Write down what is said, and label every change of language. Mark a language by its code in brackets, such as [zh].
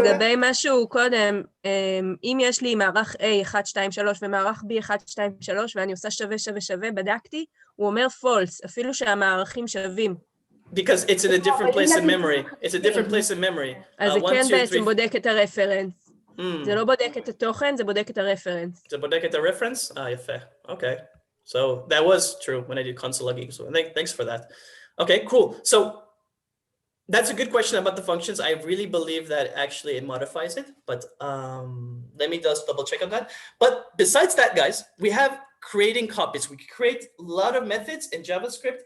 [he] לגבי משהו קודם, אם יש לי מערך A 1, 2, 3 ומערך B 1, 2, 3 ואני עושה שווה שווה שווה, בדקתי, הוא אומר false, אפילו שהמערכים שווים. [en] Because it's in a different place in memory. It's a different place in memory. [he] אז זה כן בעצם בודק את הרפרנס. זה לא בודק את התוכן, זה בודק את הרפרנס. זה בודק את הרפרנס? יפה. [en] Okay. So that was true when I did console logging. So thanks for that. Okay, cool. So that's a good question about the functions. I really believe that actually it modifies it, but let me just double check on that. But besides that, guys, we have creating copies. We create a lot of methods in JavaScript.